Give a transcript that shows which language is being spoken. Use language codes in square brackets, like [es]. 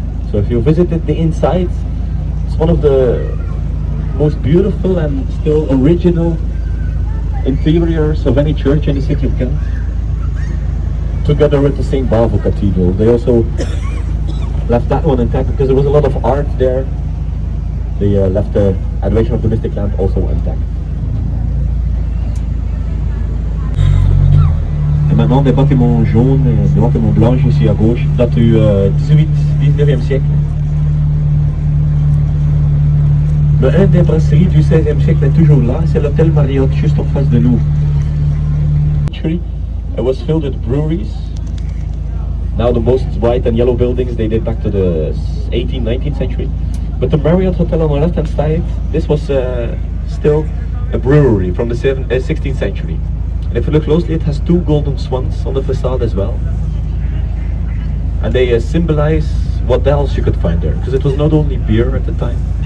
[en] So if you visited the inside, it's one of the most beautiful and still original interiors of any church in the city of Ghent. Together with the St-Bavon Cathedral. They also left that one intact because there was a lot of art there. They left the Adoration of the Mystic Lamp also intact. [fr] Maintenant des bâtiments jaunes et des bâtiments blancs ici à gauche, datent du 18-19e siècle. Le un des brasseries du 16e siècle est toujours là, c'est l'hôtel Marriott juste en face de nous. [en] It was filled with breweries. Now the most white and yellow buildings they date back to the 18th, 19th century. But the Marriott Hotel on the left hand side, this was still a brewery from the 16th century. And if you look closely, it has two golden swans on the facade as well. And they symbolize what else you could find there, because it was not only beer at the time.